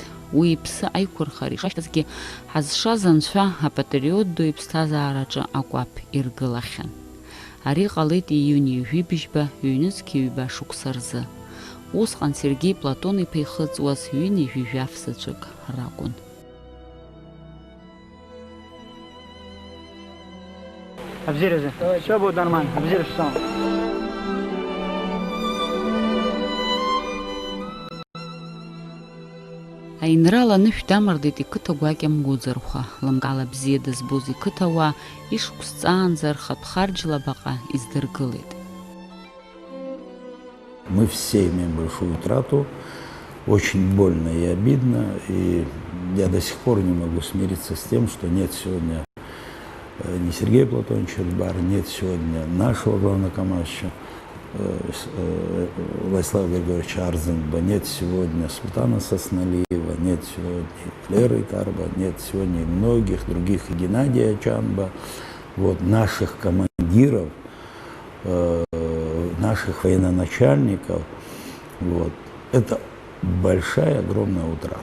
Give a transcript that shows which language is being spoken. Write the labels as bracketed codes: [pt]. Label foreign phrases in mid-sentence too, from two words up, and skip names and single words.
[ab] Уи иԥсы аиқәырхара ишашьҭазгьы, ҳазшаз анцәа апатриот ду иԥсҭазаараҿы акәаԥ иргылахьан. Ари ҟалеит ииуни ҩажәибжьба ҩнызқьи ҩба шықәса рзы. Усҟан Сергеи Платон-иԥа ихыҵуаз ҩыни ҩажәи заҵәык ракәын. Обзирeze. [ru] Все будет нормально. Обзир сам. [ab] Аинрал анышә дамырдеит иқыҭа гәакьа мгәыӡырхәа, лымкаала бзиа дызбоз иқыҭауаа ишықәсҵаанӡа рхатә харџьла баҟа издыргылеит. [ru] Мы все имеем большую утрату, очень больно и обидно, и я до сих пор не могу смириться с тем, что нет сегодня ни Сергея Платоновича Эльбара, нет сегодня нашего главнокомандующего Владислава Григорьевича Арзенба, нет сегодня Султана Сосналиева, нет сегодня Леры Тарба, нет сегодня и многих других, и Геннадия Чанба, вот, наших командиров, наших военачальников, вот, это большая, огромная утрата.